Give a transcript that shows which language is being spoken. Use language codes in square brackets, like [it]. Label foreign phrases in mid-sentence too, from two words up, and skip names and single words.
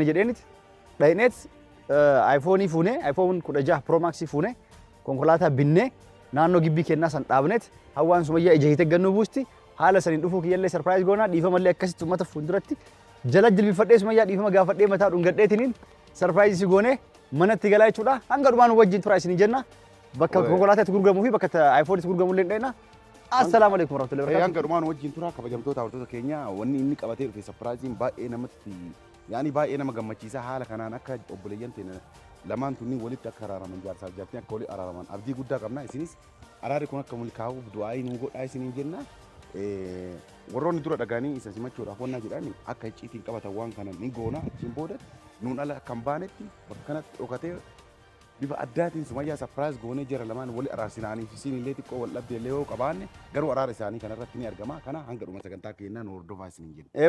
[om] jedheenit dhayneet iPhone fuune iPhone 16 Pro Max fuune konkolaataa binne naannoo gibbii kennaa san dhaabneet hawaan Sumayyaa ija hite gannu buusti haala sanin dhufu kiyyallee surprise goona dhiifamallee akkasitti ummata fuulduratti jala jilbifadhee Sumayyaa dhiifama gaafadhee mataa dhungadheetiniin surprise si goone manatti galaa jechuudha hanga dhumaan wajjin tura isin jenna bakka konkolaataa gurguramu fi bakka iPhone gurguramu illee dheena [ar] السلام عليكم ورحمة الله وبركاته [om] hanga dhumaan wajjin tura kabajamtoota hordoftoota keenya wanni inni qabatee dhufe surprise baay'ee namatti yaani baay'ee nama gammachiisa haala kanaan akka obboleeyyan teena lamaan tunni walitti akka araaraman jaarsaa jaartiin akka wali araaraman abdii guddaa qabna isinis araari kun akka mulkaa'uuf du'aayi nu godhaa isiniin jenna warroonni dura dhagaanii isa simachuudhaaf wannaa jedhani akka icciitiin qabatan waan kana ni goona achiin booda nuun ala kan baanetti bakka kanatti dhokatee bifa addaatiin Sumayyaa surprise goonee jira lamaan wali araarsinaanii fi siin illee xiqqoo wal dhabdee illee yoo qabaanne garuu araara isaanii kanarratti ni argama kana hanga dhuma sagantaa keenyaa nu hordofaa isiniin jenna